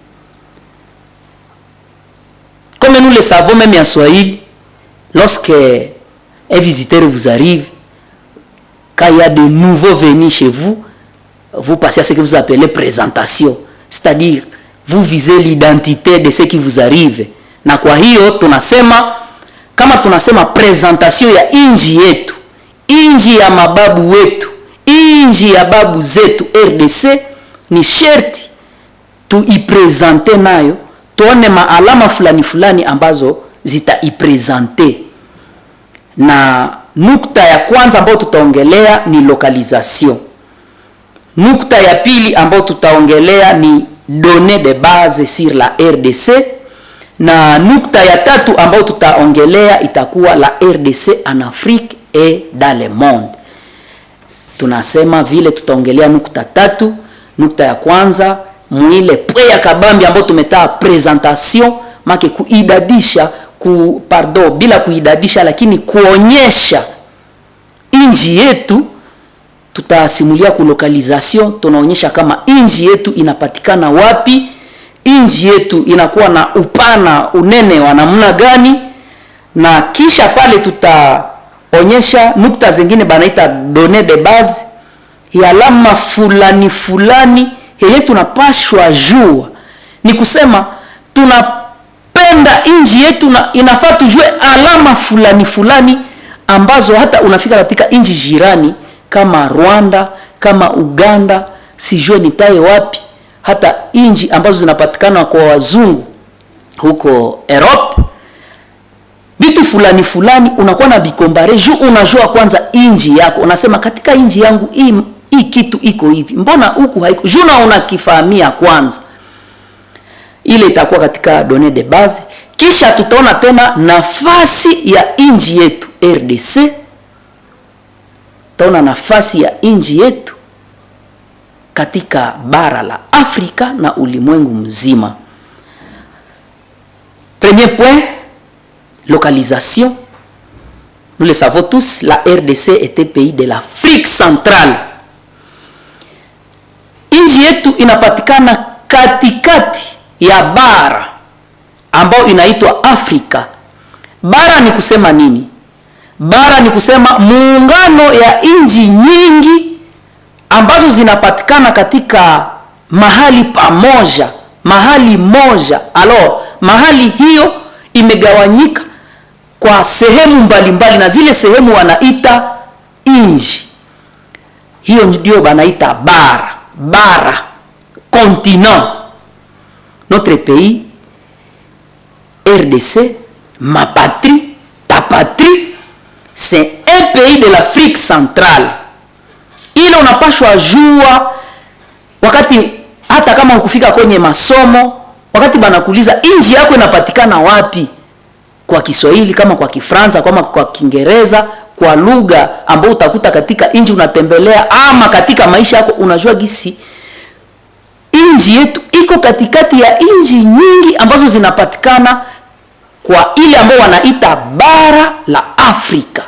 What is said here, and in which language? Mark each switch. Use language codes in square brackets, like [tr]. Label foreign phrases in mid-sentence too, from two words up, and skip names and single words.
[fr] Comme nous le savons, même en Swahili, lorsque un visiteur vous arrive, quand il y a de nouveaux venus chez vous, vous passez à ce que vous appelez présentation. C'est-à-dire, vous visez l'identité de ce qui vous arrive. [sw] Na kwa hiyo, tunasema, kama tunasema presentation ya inji yetu, inji ya mababu wetu, inji ya babu zetu RDC, ni sherti tuipresente nayo, tuone maalama fulani fulani ambazo zitaipresente. Na nukta ya kwanza ambayo tutaongelea ni localisation. Nukta ya pili ambayo tutaongelea ni [fr] données de base sur la RDC. [sw] Na nukta ya tatu ambayo tutaongelea itakuwa [fr] la RDC en Afrique et dans le monde. [sw] Tunasema vile tutaongelea nukta tatu. Nukta ya kwanza mwile pwe ya kabambi ambayo tumetaa presentation, make kuidadisha bila kuidadisha, lakini kuonyesha inji yetu. Tutasimulia ku localisation, tunaonyesha kama inji yetu inapatikana wapi, inji yetu inakuwa na upana unene wa namna gani, na kisha pale tutaonyesha nukta zingine banaita [fr] données de base, [sw] ya alama fulani fulani yenye tunapashwa jua. Ni kusema tunapenda inji yetu na inafaa tujue alama fulani fulani ambazo hata unafika katika inji jirani kama Rwanda, kama Uganda, sijue nitaye wapi, hata inji ambazo zinapatikana kwa wazungu huko Europe, vitu fulani fulani unakuwa na bikombare juu unajua kwanza inji yako. Unasema katika inji yangu hii kitu iko hivi, mbona huku haiko? Juu na unakifahamia kwanza. Ile itakuwa katika [fr] données de base. [sw] Kisha tutaona tena nafasi ya inji yetu RDC. Tutaona nafasi ya inji yetu katika bara la Afrika na ulimwengu mzima. [fr] Premier point, localisation. Nous le savons tous, la RDC était pays de l'Afrique centrale. [sw] Inji yetu inapatikana katikati ya bara ambao inaitwa Afrika. Bara ni kusema nini? Bara ni kusema muungano ya inji nyingi ambazo zinapatikana katika mahali pamoja, mahali moja. Mahali hiyo imegawanyika kwa sehemu mbalimbali, na zile sehemu wanaita inji. Hiyo ndio banaita bara, continent. [fr] Notre pays, RDC, ma patrie, ta patrie, c'est un pays de l'Afrique centrale. [sw] Ile unapashwa jua wakati hata kama ukufika kwenye masomo, wakati banakuuliza inji yako inapatikana wapi, kwa Kiswahili kama kwa Kifaransa kama kwa Kiingereza, kwa lugha ambayo utakuta katika inji unatembelea ama katika maisha yako, unajua gisi inji yetu iko katikati ya inji nyingi ambazo zinapatikana kwa ile ambayo wanaita bara la Afrika.